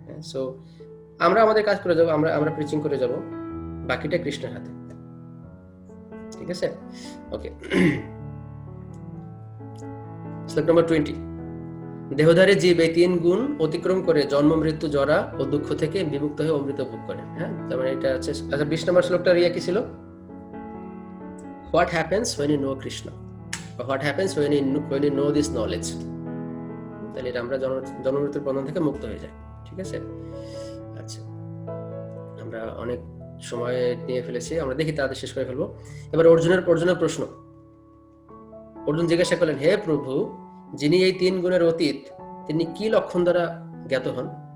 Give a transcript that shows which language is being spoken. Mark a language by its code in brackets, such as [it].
[bn] So আমরা আমাদের কাজ করে যাবো, আমরা প্রিচিং করে যাব, বাকিটা কৃষ্ণের হাতে, ঠিক আছে? ওকে, শ্লোক নম্বর 20। দেহধারী জীব এই 3 গুণ অতিক্রম করে জন্ম, মৃত্যু, জরা ও দুঃখ থেকে বিমুক্ত হয়ে অমৃত ভোগ করে। হ্যাঁ, তার মানে এটা হচ্ছে। আচ্ছা, 20 নম্বর শ্লোকটার কি ছিল? [en] What happens when you know Krishna? What happens when you know this knowledge? [bn] তাহলে এটা আমরা জন্ম মৃত্যুর বন্ধন থেকে মুক্ত হয়ে যাই, ঠিক আছে? আচ্ছা, আমরা অনেক সময় নিয়ে ফেলেছি, আমরা দেখি তাদের শেষ করে ফেলবো। এবার অর্জুনের প্রশ্ন। অর্জুন জিজ্ঞাসা করলেন, হে প্রভু, যিনি এই 3 গুণের অতীত, তিনি কি লক্ষণ দ্বারা জ্ঞাত হন?